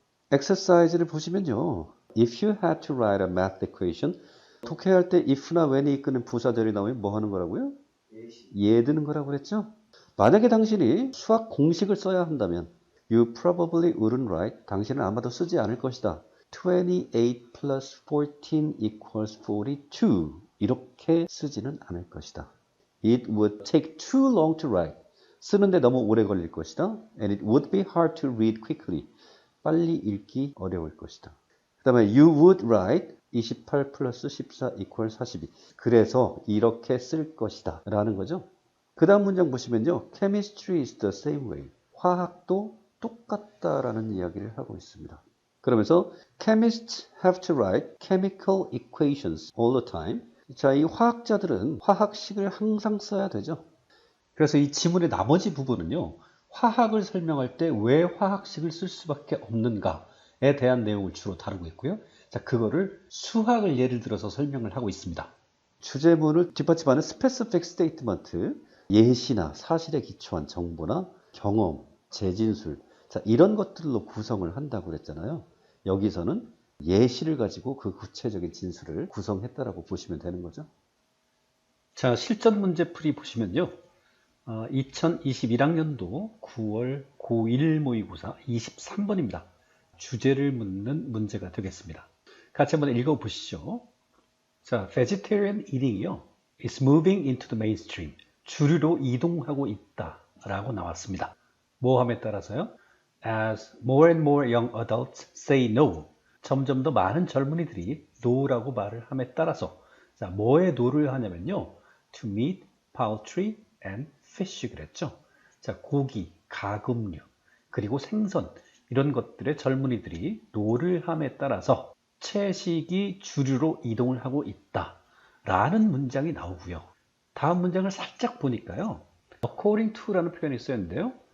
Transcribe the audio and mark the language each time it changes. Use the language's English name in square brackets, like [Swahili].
[Korean] 엑서사이즈를 보시면요. If you had to write a math equation, 독해할 때 if나 when이 이끄는 부사절이 나오면 뭐 하는 거라고요? 예 드는 거라고 그랬죠. 만약에 당신이 수학 공식을 써야 한다면 You probably wouldn't write. 당신은 아마도 쓰지 않을 것이다. [English] 28 plus 14 equals 42. [Korean] 이렇게 쓰지는 않을 것이다. [English] It would take too long to write. [Korean] 쓰는데 너무 오래 걸릴 것이다. [English] And it would be hard to read quickly. [Korean] 빨리 읽기 어려울 것이다. [English] 그 다음에 You would write 28 plus 14 equals 42. [Korean] 그래서 이렇게 쓸 것이다 라는 거죠. 그 다음 문장 보시면요. [English] Chemistry is the same way. [Korean] 화학도 똑같다라는 이야기를 하고 있습니다. [English] 그러면서 Chemists have to write chemical equations all the time. [Korean] 자, 이 화학자들은 화학식을 항상 써야 되죠. 그래서 이 지문의 나머지 부분은요. 화학을 설명할 때 왜 화학식을 쓸 수밖에 없는가에 대한 내용을 주로 다루고 있고요. 자, 그거를 수학을 예를 들어서 설명을 하고 있습니다. 주제문을 뒷받침하는 specific statement, 예시나 사실에 기초한 정보나 경험, 재진술, 자, 이런 것들로 구성을 한다고 그랬잖아요. 여기서는 예시를 가지고 그 구체적인 진술을 구성했다라고 보시면 되는 거죠. 자, 실전 문제 풀이 보시면요. 2021학년도 9월 고1 모의고사 23번입니다. 주제를 묻는 문제가 되겠습니다. 같이 한번 읽어보시죠. 자, vegetarian eating이요. [English] is moving into the mainstream. [Korean] 주류로 이동하고 있다 라고 나왔습니다. 뭐함에 따라서요? [English] As more and more young adults say no. [Korean] 점점 더 많은 젊은이들이 no라고 말을 함에 따라서 자, 뭐에 no를 하냐면요. [English] to meat, poultry and fish 그랬죠. [Korean] 자, 고기, 가금류, 그리고 생선 이런 것들에 젊은이들이 no를 함에 따라서 채식이 주류로 이동을 하고 있다 라는 문장이 나오고요. 다음 문장을 살짝 보니까요. according to라는 표현이 쓰였는데요.